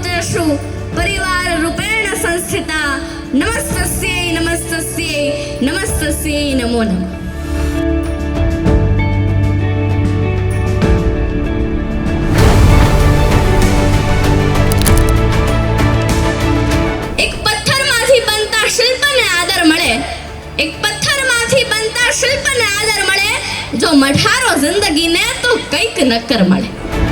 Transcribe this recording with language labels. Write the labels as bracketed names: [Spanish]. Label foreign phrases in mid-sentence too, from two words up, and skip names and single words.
[Sanskrit] सर्वेषु परिवार रूपेण संस्थिता नमस्तस्यै नमस्तस्यै नमस्तस्यै नमो नमः। [Gujarati] એક પથ્થરમાંથી બનતા શિલ્પને આદર મળે, એક પથ્થરમાંથી બનતા શિલ્પને આદર મળે, જો મઢારો જિંદગીને તો કંઈક નક્કર મળે।